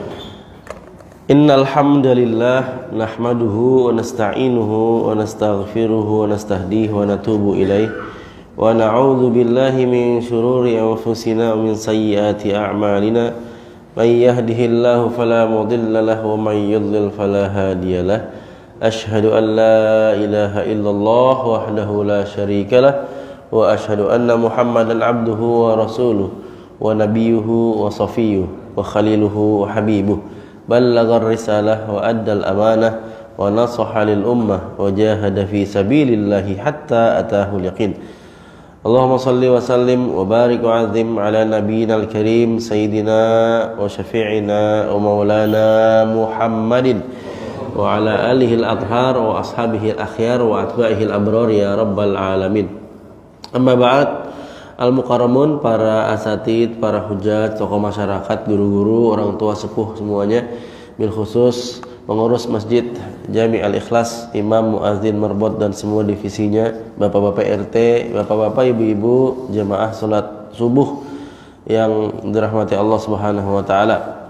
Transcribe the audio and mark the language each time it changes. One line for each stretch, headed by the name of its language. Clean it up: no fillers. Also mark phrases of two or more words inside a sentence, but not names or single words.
Arabic: إن الحمد لله نحمده ونستعينه ونستغفره ونستهديه ونتوب إليه ونعوذ بالله من شرور أنفسنا ومن سيئات أعمالنا من يهده الله فلا مضل له ومن يضلل فلا هادي له. أشهد أن لا إله إلا الله وحده لا شريك له وأشهد أن محمدا عبده ورسوله ونبيه وصفيه وخليله وحبيبه بلغ الرسالة وأدى الأمانة ونصح للأمة وجاهد في سبيل الله حتى أتاه اليقين. اللهم صل وسلم وبارك وعظم على نبينا الكريم سيدنا وشفيعنا ومولانا محمد وعلى آله الأطهار وأصحابه الأخيار وأتباعه الأبرار يا رب العالمين. أما بعد، المكرمون,
Indonesian: para asatid, para hujat, tokoh masyarakat, guru-guru, orang tua sepuh semuanya,
Arabic: بالخصوص
Indonesian: pengurus Masjid Jami Al-Ikhlas, imam, muadzin, merbot dan semua divisinya, bapak-bapak RT, bapak-bapak, ibu-ibu, jamaah salat subuh yang dirahmati Allah
Arabic: سبحانه وتعالى.